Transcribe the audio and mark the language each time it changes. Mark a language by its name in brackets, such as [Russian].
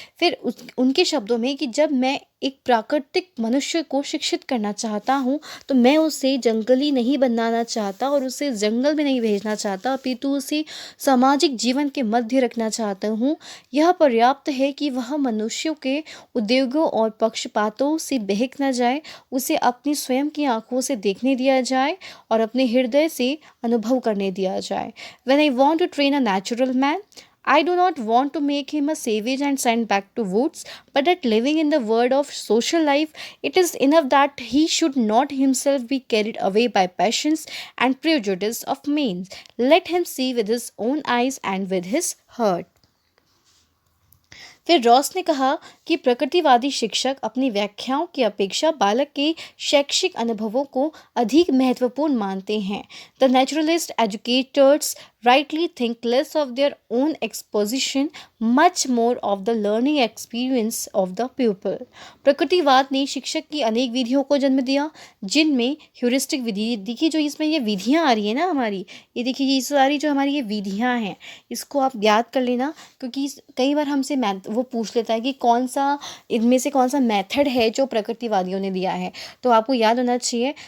[Hindi] फिर उनके शब्दों में कि जब मैं एक प्राकृतिक मनुष्य को शिक्षित करना चाहता हूँ, तो मैं उसे जंगली नहीं बनाना चाहता और उसे जंगल में नहीं भेजना चाहता, अपितु उसे सामाजिक जीवन के मध्य रखना चाहता हूँ। यह पर्याप्त है कि वह मनुष्यों के उद्योगों और पक्षपातों से बहक न जाए, उसे अपनी स्वयं की आंखों से देखने दिया जाए और अपने हृदय से अनुभव करने दिया जाए। [English] When I want to train a natural man, I do not want to make him a savage and send back to woods, but that living in the world of social life, it is enough that he should not himself be carried away by passions and prejudice of means. Let him see with his own eyes and with his heart. [Hindi] फिर Ross ने कहा कि प्रकृतिवादी शिक्षक अपनी व्याख्याओं की अपेक्षा बालक के शैक्षिक अनुभवों को अधिक महत्वपूर्ण मानते हैं। [English] The naturalist educators rightly think less of their own exposition, much more of the learning experience of the pupil. [Hindi] प्रकृतिवाद ने शिक्षक की अनेक विधियों को जन्म दिया, जिनमें ह्यूरिस्टिक विधि, देखिए जो इसमें ये विधियाँ आ रही है ना हमारी, ये देखिए ये सारी जो हमारी ये विधियाँ हैं, इसको आप याद कर लेना, क्योंकि कई बार हमसे वो पूछ लेता है कि कौन सा इनमें से कौन सा मेथड है जो प्रकृतिवादियों ने दिया है, तो आपको याद होना चाहिए।